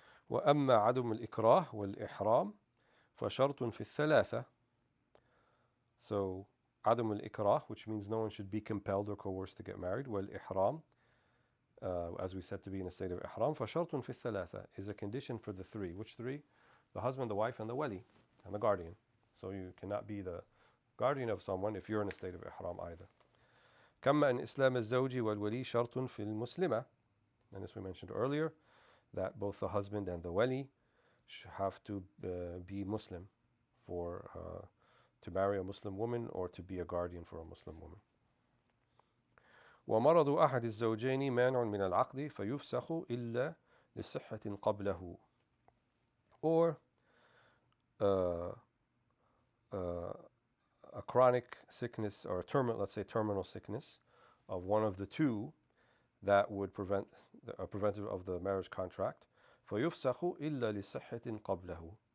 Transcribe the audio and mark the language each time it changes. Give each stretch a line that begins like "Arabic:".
Arabic: وأما عدم الإكراه والإحرام فشرط في الثلاثة.
English: So
Arabic: عدم الإكراه,
English: which means no one should be compelled or coerced to get married,
Arabic: والإحرام,
English: as we said, to be in a state of ihram,
Arabic: فشرط في الثلاثة,
English: is a condition for the 3. Which 3? The husband, the wife, and the wali, and the guardian. So you cannot be the guardian of someone if you're in a state of ihram either.
Arabic: كما أن إسلام الزوج والولي شرط في المسلمة.
English: And as we mentioned earlier, that both the husband and the wali have to be Muslim for to marry a Muslim woman or to be a guardian for a Muslim woman.
Arabic: ومرض أحد الزوجين مانع من العقد فيفسخ إلا لصحة قبله.
English: Or a chronic sickness, or let's say terminal sickness of one of the 2 that would prevent preventive of the marriage contract.
Arabic: فيفسخ إلا لصحة قبله.